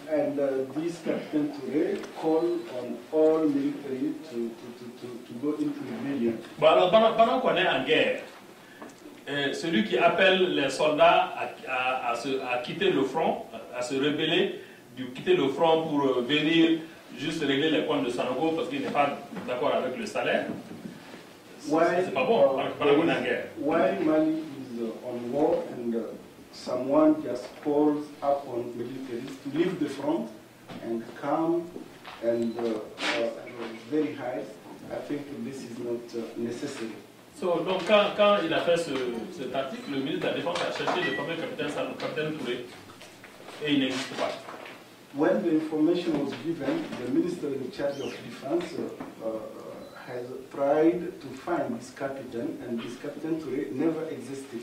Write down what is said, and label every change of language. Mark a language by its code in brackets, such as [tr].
[en] And this Captain Touré called on all military to go into rebellion. [fr] Bon, alors pendant qu'on est en guerre, celui qui appelle les soldats à quitter le front, à se rebeller, de quitter le front pour venir juste régler les comptes de Sanogo parce qu'il n'est pas d'accord avec le salaire, c'est pas bon pendant qu'on est en guerre. [en] Why Mali is on war and someone just calls up on militaries to leave the front and come and very high, I think this is not necessary. [fr] So, donc quand il a fait cet article, le ministre de la Défense a cherché le fameux capitaine Touré et il n'existe pas. [en] When the information was given, the minister in charge of defense has tried to find this captain, and this Captain Touré never existed.